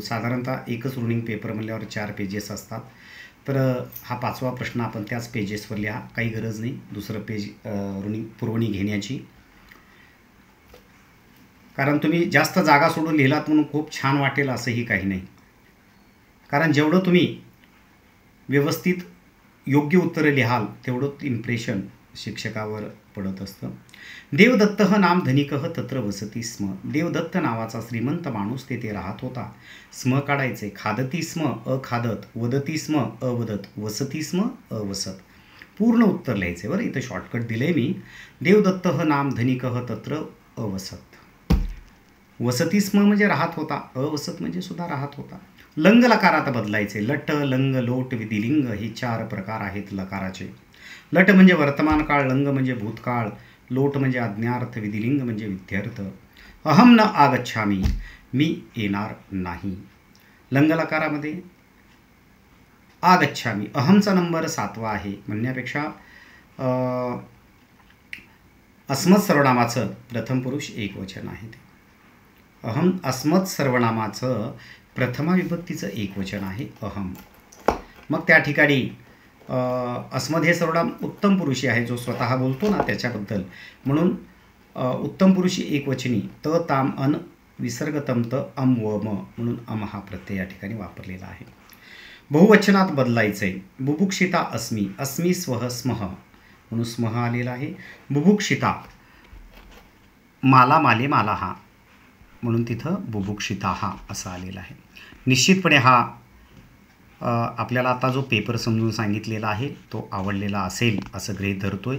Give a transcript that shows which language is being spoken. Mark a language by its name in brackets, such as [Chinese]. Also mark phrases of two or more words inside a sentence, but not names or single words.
[Marathi] साधारणतः एकच [English] running paper [Marathi] म्हणल्यावर 4 पेजेस असतात, तर हा 5वा प्रश्न आपण त्याच पेजेसवर लिहा, काही गरज नाही दुसरं पेज रुनिंग पुरवणी घेण्याची, कारण तुम्ही जास्त जागा सोडून लिहिलात म्हणून खूप छान वाटेल असंही काही नाही. कारण जेवढं तुम्ही व्यवस्थित योग्य उत्तरं लिहाल तेवढं इम्प्रेशन शिक्षकावर पडत असतं. [Sanskrit] देवदत्त नाम धनिकः तत्र वसती स्म. [Marathi] देवदत्त नावाचा श्रीमंत माणूस तेथे राहत होता. स्म काढायचे. [Sanskrit] खादती स्म अखादत, वदती स्म अवदत, वसती स्म अवसत. [Marathi] पूर्ण उत्तर लिहायचे बरं. इथं शॉर्टकट दिले मी. [Sanskrit] देवदत्त नाम धनिकः तत्र अवसत. वसती स्म [Marathi] म्हणजे राहत होता, अवसत म्हणजे सुद्धा राहत होता. लंग लकारात बदलायचे. लट लंग लोट विधिलिंग हे 4 प्रकार आहेत लकाराचे. लट म्हणजे वर्तमान काळ, लंग म्हणजे भूतकाळ, लोट म्हणजे आज्ञार्थ, विधिलिंग म्हणजे विद्यार्थ. [Sanskrit] अहम न आगच्छामी, [Marathi] मी येणार नाही. लंग लकारामध्ये आगच्छामी, अहमचा नंबर 7वा आहे म्हणण्यापेक्षा अस्मत् सर्वनामाचं प्रथम पुरुष एकवचन आहे. ते अहम अस्मत् सर्वनामाचं प्रथमा विभक्तीचं एकवचन आहे अहम. मग त्या ठिकाणी अस्मद हे सर्वनाम उत्तम पुरुषी आहे, जो स्वतः बोलतो ना त्याच्याबद्दल, म्हणून उत्तम पुरुषी एकवचनी त ताम अन विसर्ग तमत अम व म म्हणून अम हा प्रत्यय या ठिकाणी वापरलेला आहे. बहुवचनात बदलायचं आहे. [Sanskrit] बुभुक्षिता अस्मी, अस्मी स्वह स्मः म्हणून स्मः [Marathi] आलेला आहे. बुभुक्षिता माला माले माला हा म्हणून तिथं बुभुक्षिता हा असं आलेला आहे. निश्चितपणे हा आपल्याला आता जो पेपर समजून सांगितलेला आहे तो आवडलेला असेल असं गृहीत धरतोय.